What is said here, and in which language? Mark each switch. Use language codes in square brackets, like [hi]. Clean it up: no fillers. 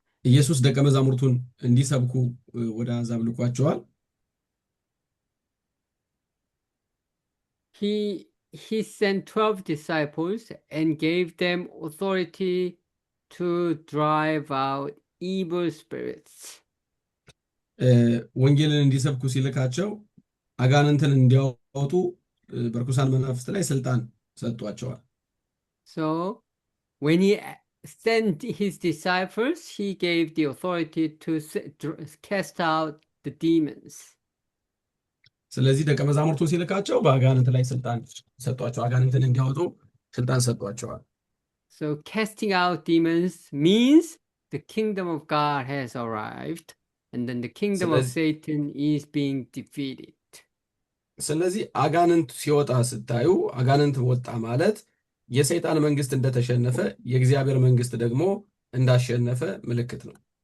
[am] ኢየሱስ ደቀ መዛሙርቱን እንዲሰብኩ ወደ አሕዛብ ልኳቸዋል። [en] He sent 12 disciples and gave them authority to drive out evil spirits. [am] ወንጌልን እንዲሰብኩ ሲልካቸው አጋንንትን እንዲያወጡ በርኩሳን መናፍስት ላይ ስልጣን ሰጥቷቸዋል። [en] So when he sent his disciples, he gave the authority to cast out the demons. [am] ስለዚህ ደቀ መዛሙርቱን ሲልካቸው በአጋንንት ላይ ስልጣን ሰጥቷቸው አጋንንትን እንዲያወጡ ስልጣን ሰጥቷቸዋል። [en] So casting out demons means the kingdom of God has arrived, and then the kingdom of Satan is being defeated. [am] ስለዚህ አጋንንት ሲወጣ ስታዩ አጋንንት ወጣ ማለት የሰይጣን መንግስት እንደተሸነፈ የእግዚአብሔር መንግስት ደግሞ እንዳሸነፈ ምልክት ነው።